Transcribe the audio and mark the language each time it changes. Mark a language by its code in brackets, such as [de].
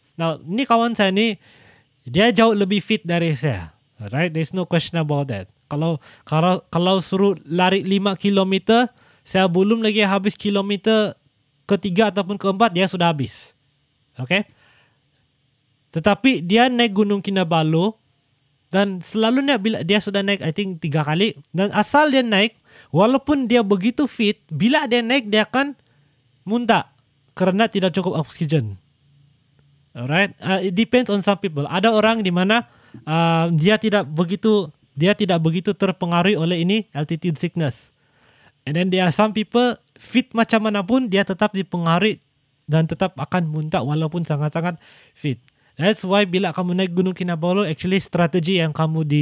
[ms] Nah, ini kawan saya ni, dia jauh lebih fit dari saya. [en] Right? There's no question about that. [ms] Kalau suruh lari 5 km, saya belum lagi habis kilometer ketiga ataupun keempat, dia sudah habis. Tetapi dia naik Gunung Kinabalu, dan selalunya bila dia sudah naik, [en] I think [ms] 3 kali, dan asal dia naik, walaupun dia begitu fit, bila dia naik dia akan muntah kerana tidak cukup oksigen. [en] Alright, it depends on some people. [ms] Ada orang di mana dia tidak begitu terpengaruhi oleh ini altitude sickness. [en] And then there are some people [ms] fit macam mana pun dia tetap dipengaruhi dan tetap akan muntah walaupun sangat-sangat fit. [en] That's why [ms] bila kamu naik Gunung Kinabalu, actually strategi yang kamu